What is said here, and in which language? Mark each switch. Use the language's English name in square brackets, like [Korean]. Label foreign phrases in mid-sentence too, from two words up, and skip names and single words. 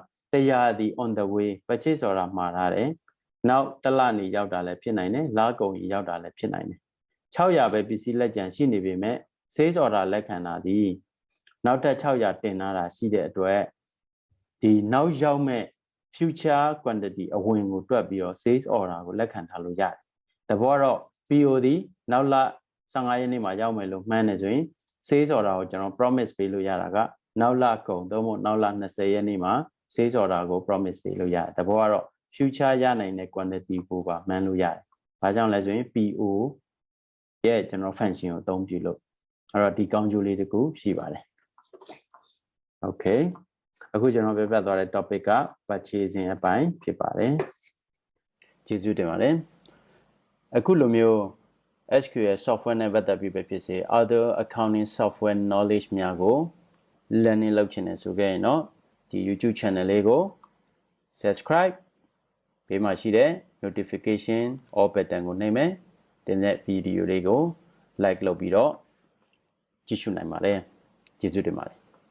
[Burmese] က100ဒီ [English] on the way purchase order [Burmese] မှာထားတယ်။နောက်တစ်လနေရောက်တာလည်းဖြစ်နိုင်တယ်။လကုန်ကြီးရောက်တာလည်းဖြစ်နိုင်တယ်။600ပဲပစ္စည်းလက်ကျန်ရှိနေပေမဲ့ [English] sales order [Burmese] လက်ခံတာဒီနောက်ထပ်600တင်လာတာရှိ တဲ့အတွက်ဒီနောက်ရောက်မဲ့ [English] future quantity [Burmese] အဝင်ကိုတွက်ပြီးတော့ [English] sales order [Burmese] ကိုလက်ခံထားလို့ရတယ်။တဘောတော့ PO ဒီနောက်လ15ရက်နေ့မှာရောက်မယ်လို့မှန်းနေဆိုရင် sales order ကိုကျွန်တော် promise ပေးလို့ရတာကနောက်လကုန်သို့မဟုတ်နောက်လ20ရက်နေ့မှာ [English] sales order [Burmese] ကို promise ပေးလို့ရတယ်။တဘောကတော့ future ရနိုင်တဲ့ quantity ကိုပါမှန်းလို့ရတယ်။ဘာကြောင့်လဲဆိုရင် PO ရဲ့ကျွန်တော် function ကိုအသုံးပြုလို့အဲ့တော့ဒီကော င်းကျိုးလေးတခုရှိပါတယ်။ Okay အခုကျွန်တော်ပြပြသွားတဲ့ topic က purchasing အ ပိုင်းဖြစ်ပါတယ်။ကျေးဇူးတင်ပါတယ်။အခုလိုမျိုး [English] SQL software [Burmese] နဲ့ပတ်သက်ပြီးပဲဖြစ်စေ [English] other accounting software knowledge [Burmese] များကို learning လုပ်ချင်တယ်ဆိုခဲ့ရင်တော့ဒီ YouTube channel လေးကို subscribe ဘေးမှာရှိတဲ့ [English] notification all button [Burmese] ကိုနှိပ်မယ်ဒီနေ့ဗီဒီယိုလေးကို like လုပ်ပြီးတော့ကြည့်ရှုနိုင်ပါတယ်ကျေးဇူးတင်ပါတယ်